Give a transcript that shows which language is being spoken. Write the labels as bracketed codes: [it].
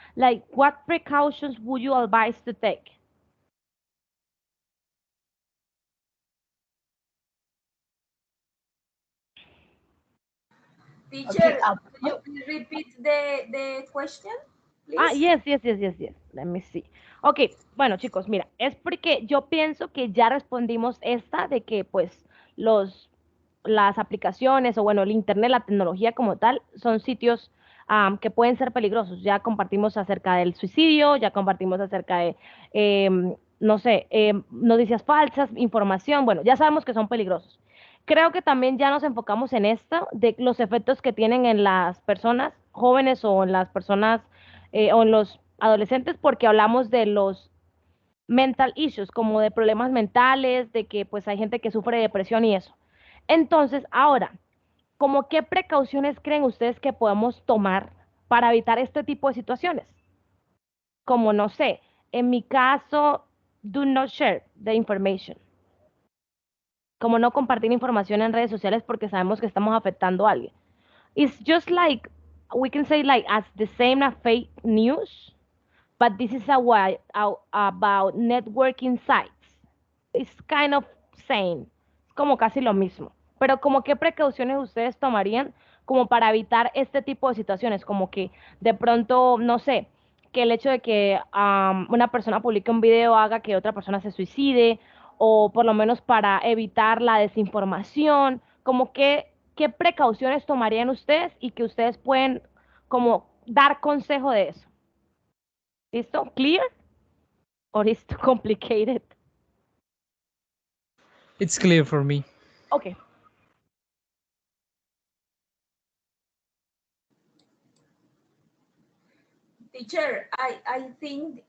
[en] Like, what precautions would you advise to take? Okay, Teacher, could you please repeat the question, Ah, please? yes, yes, yes, yes, yes. Let me see. [es] Ok, bueno, chicos, mira, es porque yo pienso que ya respondimos esta de que, pues, las aplicaciones, o bueno, el internet, la tecnología como tal, son sitios que pueden ser peligrosos. Ya compartimos acerca del suicidio, ya compartimos acerca de, no sé, noticias falsas, información. Bueno, ya sabemos que son peligrosos. Creo que también ya nos enfocamos en esto, de los efectos que tienen en las personas jóvenes, o en las personas, o en los adolescentes, porque hablamos de los [en] mental issues, [es] como de problemas mentales, de que pues hay gente que sufre de depresión y eso. Entonces, ahora, ¿como qué precauciones creen ustedes que podemos tomar para evitar este tipo de situaciones? Como, no sé, en mi caso, [en] do not share the information. [es] Como no compartir información en redes sociales porque sabemos que estamos afectando a alguien. [en] It's just like, we can say, like, as the same as fake news, but this is about networking sites. It's kind of same, [es] es como casi lo mismo. Pero como qué precauciones ustedes tomarían como para evitar este tipo de situaciones, como que de pronto, no sé, que el hecho de que una persona publique un video haga que otra persona se suicide, o por lo menos para evitar la desinformación, como que, qué precauciones tomarían ustedes y que ustedes pueden como dar consejo de eso. [en] Is so clear or is too complicated? It's clear for me. Okay. Teacher, I think